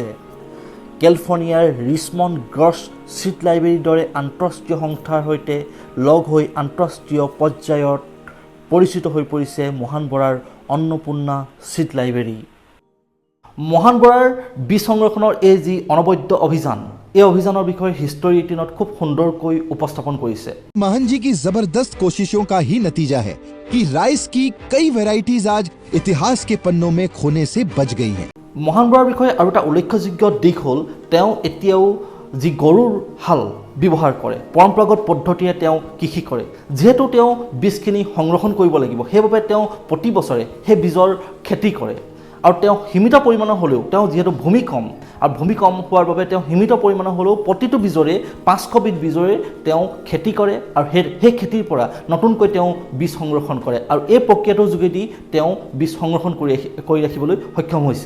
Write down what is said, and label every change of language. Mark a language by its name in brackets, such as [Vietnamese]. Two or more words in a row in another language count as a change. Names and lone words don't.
[Assamese] কেলিফৰ্ণিয়াৰ ৰিচমণ্ড গ্ৰছ চিড লাইব্ৰেৰীৰ দৰে আন্তঃৰাষ্ট্ৰীয় সংস্থাৰ সৈতে লগ হৈ আন্তঃৰাষ্ট্ৰীয় পৰ্যায়ত পৰিচিত হৈ পৰিছে মহান বৰাৰ অন্নপূৰ্ণা চিড লাইব্ৰেৰী। মহান বৰাৰ বীজ সংৰক্ষণৰ এই যি অনবদ্য অভিযান, এই অভিযানৰ বিষয়ে হিষ্টৰী 18ত খুব সুন্দৰকৈ উপস্থাপন কৰিছে। [Hindi] महान जी की जबरदस्त कोशिशों का ही नतीजा है कि राइस की कई वैरायटीज आज इतिहास के पन्नों में खोने से बच गई हैं। [Assamese] মহান বৰাৰ বিষয়ে আৰু এটা উল্লেখযোগ্য দিশ হ'ল তেওঁ এতিয়াও যি গৰুৰ হাল ব্যৱহাৰ কৰে, পৰম্পৰাগত পদ্ধতিৰে তেওঁ কৃষি কৰে। যিহেতু তেওঁ বীজখিনি সংৰক্ষণ কৰিব লাগিব সেইবাবে তেওঁ প্ৰতি বছৰে সেই বীজৰ খেতি কৰে। আৰু তেওঁ সীমিত পৰিমাণৰ হ'লেও তেওঁ যিহেতু ভূমি কম আৰু ভূমি কম হোৱাৰ বাবে তেওঁ সীমিত পৰিমাণৰ হ'লেও প্ৰতিটো বীজৰে 500 বিধ বীজৰে তেওঁ খেতি কৰে আৰু সেই খেতিৰ পৰা নতুনকৈ তেওঁ বীজ সংৰক্ষণ কৰে আৰু এই প্ৰক্ৰিয়াটোৰ যোগেদি তেওঁ বীজ সংৰক্ষণ কৰি ৰাখিবলৈ সক্ষম হৈছে।